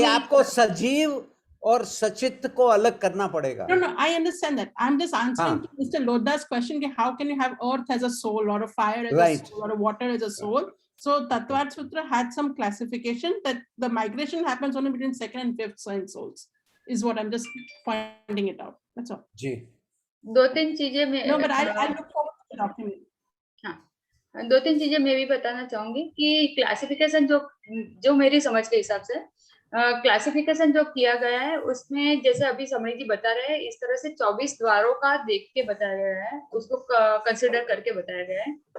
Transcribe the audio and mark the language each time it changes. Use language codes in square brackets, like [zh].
[hi] ये आपको सजीव और सचित को अलग करना पड़ेगा. [en] No, I understand that. I'm just answering to Mr. Lodha's question. How can you have earth as a soul, or a fire as a soul, or a water as a soul? So Tattvad Sutra had some classification that the migration happens only between second and fifth sense souls. Is what I'm just pointing it out. That's all. [hi] जी. 2-3 चीजें मैं. [en] No, but I look forward to the document. [hi] हाँ. 2-3 चीजें मैं भी बताना चाहूंगी कि classification जो मेरी समझ के हिसाब से क्लासिफिकेशन जो किया गया है उसमें जैसे अभी समणी जी बता रहे हैं, इस तरह से 24 द्वारों का देख के बताया गया है, उसको कंसिडर करके बताया गया है.